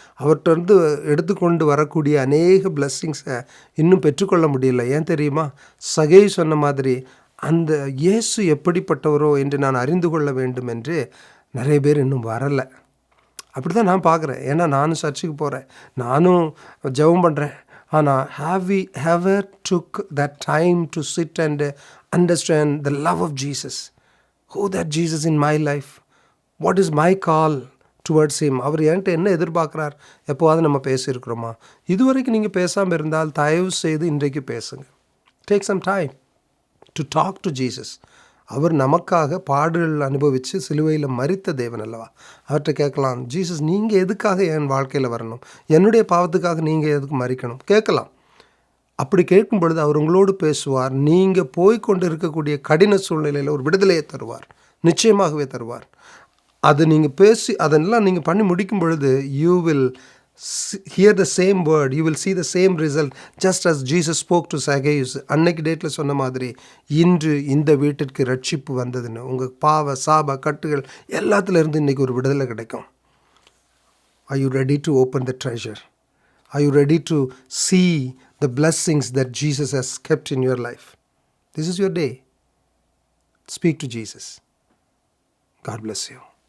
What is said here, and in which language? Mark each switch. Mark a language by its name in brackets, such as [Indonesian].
[Tamil] அவர்கிட்ட எடுத்துக்கொண்டு வரக்கூடிய அநேக பிளெஸ்ஸிங்ஸை இன்னும் பெற்றுக்கொள்ள முடியல. ஏன் தெரியுமா? சகேயு சொன்ன மாதிரி, அந்த இயேசு எப்படிப்பட்டவரோ என்று நான் அறிந்து கொள்ள வேண்டும் என்று நிறைய பேர் இன்னும் வரலை. அப்படி தான் நான் பார்க்குறேன். ஏன்னா நானும் சர்ச்சுக்கு போகிறேன், நானும் ஜெபம் பண்ணுறேன். [English] ஆனால் have we ever took that time to sit and understand the love of Jesus? Who that Jesus in my life? What is my call towards him? [Tamil] அவர் என்கிட்ட என்ன எதிர்பார்க்குறார்? எப்போவாது நம்ம பேசியிருக்கிறோமா? இதுவரைக்கும் நீங்கள் பேசாமல் இருந்தால் தயவு செய்து இன்றைக்கு பேசுங்க. [English] Take some time to talk to Jesus. [Tamil] அவர் நமக்காக பாடுகள் அனுபவித்து சிலுவையில் மரித்த தேவன் அல்லவா? அவர்கிட்ட கேட்கலாம், ஜீசஸ் நீங்கள் எதுக்காக என் வாழ்க்கையில் வரணும், என்னுடைய பாவத்துக்காக நீங்கள் எதுக்கு மரிக்கணும் கேட்கலாம். அப்படி கேட்கும் பொழுது அவர் உங்களோடு பேசுவார். நீங்கள் போய்கொண்டு இருக்கக்கூடிய கடின சூழ்நிலையில் ஒரு விடுதலையை தருவார், நிச்சயமாகவே தருவார். அது நீங்கள் பேசி அதெல்லாம் நீங்கள் பண்ணி முடிக்கும் பொழுது [English] You will hear the same word, you will see the same result, just as Jesus spoke to Zacchaeus. [Tamil] அன்னைக்கு டேட்டில் சொன்ன மாதிரி இன்று இந்த வீட்டிற்கு ரட்சிப்பு வந்ததுன்னு, உங்கள் பாவ சாப கட்டுகள் எல்லாத்துலேருந்து இன்றைக்கி ஒரு விடுதலை கிடைக்கும். [English] Are you ready to open the treasure? Are you ready to see the blessings that Jesus has kept in your life? This is your day. Speak to Jesus. God bless you.